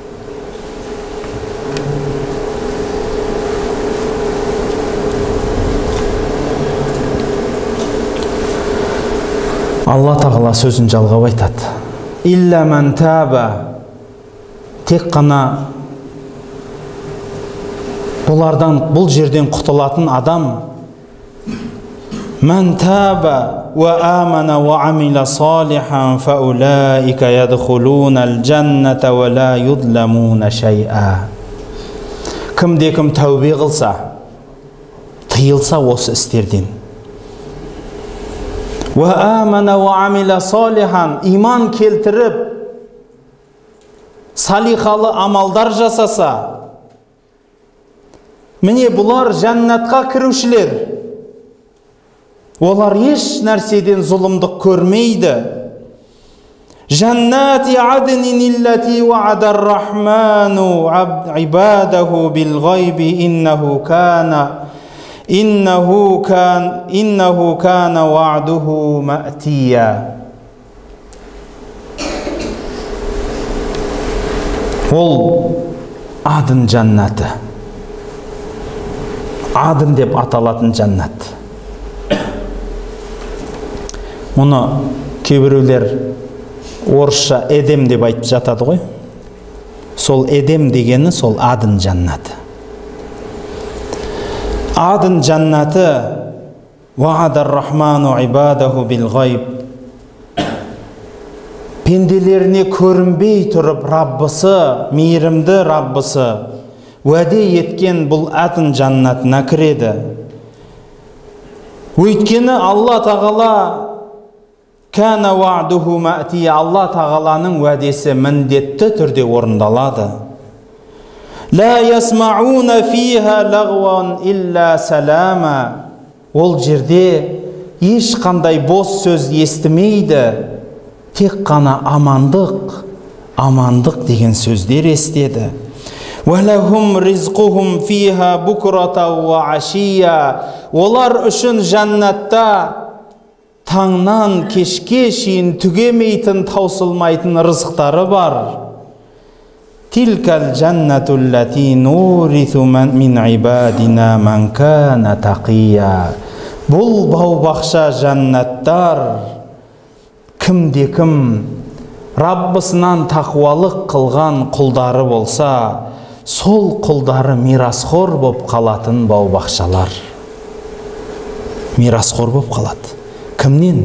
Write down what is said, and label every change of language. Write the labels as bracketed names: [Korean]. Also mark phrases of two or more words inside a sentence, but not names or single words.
[Kazakh] Алла тағала сөзін жалғап айтады. [Arabic] إلا من تاب, [Kazakh] тек қана бұл жерден құтылатын адам, [Arabic] من تاب وآمن وعمل صالحا فأولئك يدخلون الجنة ولا يظلمون شيئا. [Kazakh] Кім тәубе қылса, тыйылса осы істерден, [Arabic] وآمن وعمل صالحا, [Kazakh] иман келтіріп, салихалы амалдар жасаса, міне бұлар жәннатқа кірушілер. Олар еш нәрседен зұлымдық көрмейді. [Arabic] جنات عدن التي وعد الرحمن عباده بالغيب إنه كان وعده مأتيا. [Kazakh] Ол адын жәннаты. Адын деп аталатын жәннат. Мұны кейбіреулер орысша Эдем деп айтып жатады ғой. Сол Эдем дегені сол адын жәннаты. Адын жәннаты [Arabic] وعد الرحمن عباده بالغيب. [Kazakh] Пенделеріне көрінбей тұрып Раббысы, мейірімді Раббысы уәде еткен бұл адын жәннатына кіреді. Өйткені Алла тағала [Arabic] كان وعده مأتيا, [Kazakh] Алла тағаланың уәдесі міндетті түрде орындалады. [Arabic] لا يسمعون فيها لغوا إلا سلاما. [Kazakh] Ол жерде ешқандай бос сөз естімейді, тек қана амандық деген сөздер естеді. [Arabic] وَلَهُمْ رِزْقُهُمْ فِيهَا بُكْرَةً وَعَشِيًّا. [Kazakh] Олар үшін жәннатта таңнан кешке шейін түгемейтін, таусылмайтын рызықтары бар. [Arabic] تلك الجنة التي نورث من عبادنا من كان تقيا. [Kazakh] Бұл бау-бақша жәннаттар кім Раббысынан тақуалық қылған құлдары болса, сол құлдары мирасхор боп қалатын бау-бақшалар. Мирасхор боп қалады. Кімнен?